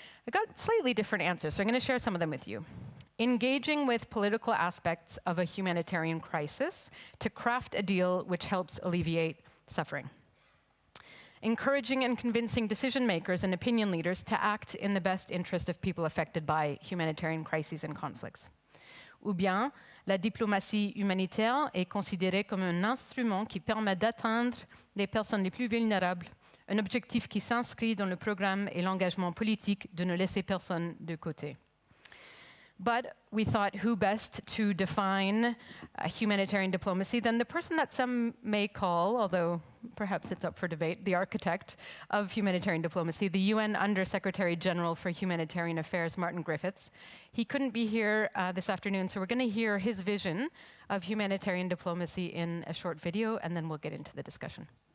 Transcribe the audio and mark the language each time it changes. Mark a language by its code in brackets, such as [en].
[en] I got slightly different answers, so I'm going to share some of them with you. Engaging with political aspects of a humanitarian crisis to craft a deal which helps alleviate suffering. Encouraging and convincing decision makers and opinion leaders to act in the best interest of people affected by humanitarian crises and conflicts. [fr] Ou bien, la diplomatie humanitaire est considérée comme un instrument qui permet d'atteindre les personnes les plus vulnérables, un objectif qui s'inscrit dans le programme et l'engagement politique de ne laisser personne de côté. [en] But we thought, who best to define humanitarian diplomacy than the person that some may call, although perhaps it's up for debate, the architect of humanitarian diplomacy, the UN Under-Secretary General for Humanitarian Affairs, Martin Griffiths. He couldn't be here this afternoon, so we're going to hear his vision of humanitarian diplomacy in a short video, and then we'll get into the discussion.